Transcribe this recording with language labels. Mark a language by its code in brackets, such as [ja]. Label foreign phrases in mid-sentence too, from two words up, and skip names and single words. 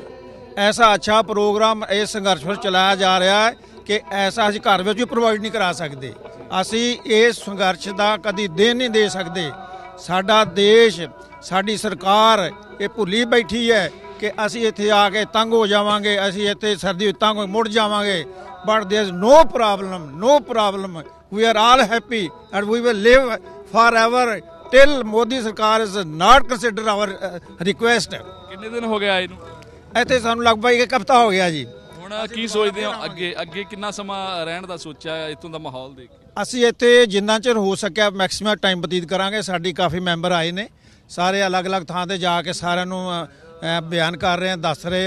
[pa] ਐਸਾ ਅੱਛਾ ਪ੍ਰੋਗਰਾਮ ਇਸ ਸੰਘਰਸ਼ ਵਿੱਚ ਚਲਾਇਆ ਜਾ ਰਿਹਾ ਹੈ ਕਿ ਐਸਾ ਅਸੀਂ ਘਰ ਵਿੱਚ ਵੀ ਪ੍ਰੋਵਾਈਡ ਨਹੀਂ ਕਰਾ ਸਕਦੇ। ਅਸੀਂ ਇਸ ਸੰਘਰਸ਼ ਦਾ ਕਦੀ ਦੇਣ ਨਹੀਂ ਦੇ ਸਕਦੇ। ਸਾਡਾ ਦੇਸ਼, ਸਾਡੀ ਸਰਕਾਰ ਇਹ ਭੁੱਲੀ ਬੈਠੀ ਹੈ ਕਿ ਅਸੀਂ ਇੱਥੇ ਆ ਕੇ ਤੰਗ ਹੋ ਜਾਵਾਂਗੇ, ਅਸੀਂ ਇੱਥੇ ਸਰਦੀ ਵਿੱਚ ਤੰਗ ਮੁੜ ਜਾਵਾਂਗੇ। [en] But there is no problem, we are all happy and we will live forever till ਮੋਦੀ ਸਰਕਾਰ is not consider our request। [pa] ਕਿੰਨੇ ਦਿਨ ਹੋ ਗਏ ਆਏ ਨੂੰ? ਇੱਥੇ ਸਾਨੂੰ ਲਗਭਗ ਇੱਕ ਹਫ਼ਤਾ ਹੋ ਗਿਆ ਜੀ। ਹੁਣ ਕੀ ਸੋਚਦੇ ਹੋ ਅੱਗੇ ਕਿੰਨਾ ਸਮਾਂ ਰਹਿਣ ਦਾ ਸੋਚਿਆ ਇੱਥੋਂ ਦਾ ਮਾਹੌਲ ਦੇਖ ਕੇ? ਅਸੀਂ ਇੱਥੇ ਜਿੰਨਾ ਚਿਰ ਹੋ ਸਕਿਆ [en] maximum time [pa] ਬਤੀਤ ਕਰਾਂਗੇ। ਸਾਡੀ ਕਾਫੀ ਮੈਂਬਰ ਆਏ ਨੇ, ਸਾਰੇ ਅਲੱਗ-ਅਲੱਗ ਥਾਂ ਤੇ ਜਾ ਕੇ ਸਾਰਿਆਂ ਨੂੰ ਬਿਆਨ ਕਰ ਰਹੇ ਆ, ਦੱਸ ਰਹੇ ਆ।